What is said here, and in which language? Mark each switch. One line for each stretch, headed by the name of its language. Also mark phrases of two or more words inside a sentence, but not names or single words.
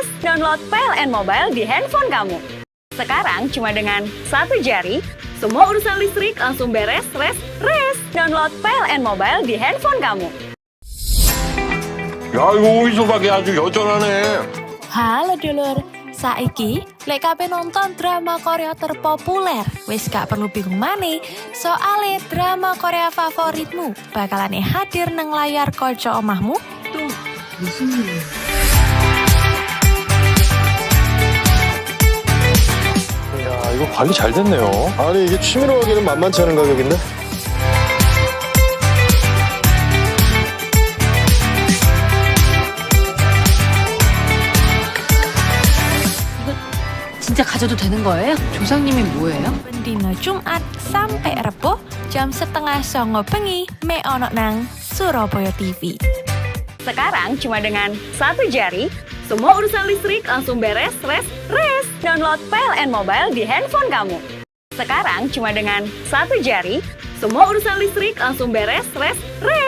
Indonesian: Download PLN Mobile di handphone kamu. Sekarang cuma dengan 1 jari, semua urusan listrik langsung beres, res. Download PLN Mobile di handphone kamu.
Korean: 야, 이거 어디서 봐게 아주 여전하네.
Javanese: Halo dulur, saiki lek kabeh nonton drama Korea terpopuler, wis gak perlu bingung maneh, soale drama Korea favoritmu bakalan hadir nang layar kaca omahmu.
Indonesian: Tuh, disini.
Korean: 야, 이거 관리 잘 됐네요. 아니, 이게 취미로 하기는 만만치 않은 가격인데? 진짜 가져도 되는 거예요? 조상님이 뭐예요?
Javanese: Dino Jumat sampai Rebo jam 8:30 bengi me ono nang Surabaya TV.
Indonesian: Sekarang cuma dengan 1 jari, semua urusan listrik langsung beres, res. Download PLN Mobile di handphone kamu. Sekarang cuma dengan 1 jari, semua urusan listrik langsung beres, res.